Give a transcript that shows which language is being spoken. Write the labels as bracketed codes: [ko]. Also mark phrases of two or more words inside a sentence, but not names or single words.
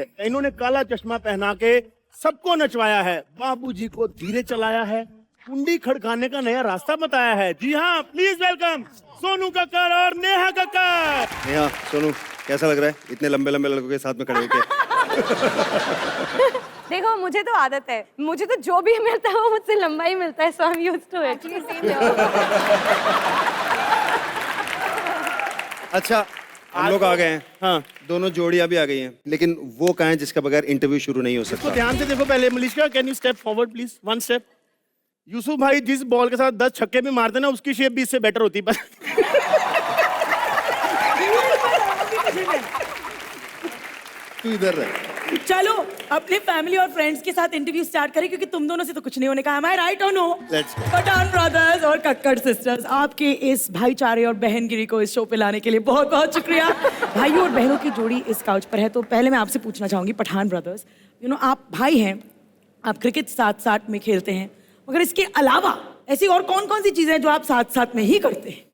[hi] इन्होंने काला चश्मा पहना के सबको नचवाया है, बाबूजी को धीरे चलाया है, कुंडी खड़काने का नया रास्ता बताया है। जी हाँ, प्लीज वेलकम सोनू कक्कड़ और नेहा कक्कड़। नेहा, सोनू, कैसा लग रहा है इतने लंबे लंबे लड़कों के साथ में खड़े होके? देखो, मुझे तो आदत है, मुझे तो जो भी मिलता है वो मुझसे लंबा ही मिलता है, [en] so I am used to it. [hi] अच्छा, हम लोग आ गए हैं। हाँ, दोनों जोड़ियां भी आ गई हैं, लेकिन वो कहाँ है जिसका बगैर इंटरव्यू शुरू नहीं हो सकता? तो ध्यान से देखो पहले। मलिश्का, [en] can you step forward please, [hi] 1 स्टेप। यूसुफ भाई जिस बॉल के साथ 10 छक्के भी मारते ना, उसकी शेप भी इससे बेटर होती है। तू इधर रह। चलो अपने फैमिली और फ्रेंड्स के साथ [en] interview start [hi] करें, क्योंकि तुम दोनों से तो कुछ नहीं होने का। [en] Am I right or no? Let's go. [hi] पठान ब्रदर्स और कक्कड़ सिस्टर्स, आपके इस भाईचारे और बहनगिरी को इस शो पे लाने के लिए बहुत बहुत शुक्रिया। भाइयों और बहनों की जोड़ी इस काउच पर है, तो पहले मैं आपसे पूछना चाहूंगी, पठान ब्रदर्स, आप भाई हैं, आप क्रिकेट साथ साथ में खेलते हैं, मगर इसके अलावा ऐसी और कौन कौन सी चीजें हैं जो आप साथ साथ में ही करते हैं?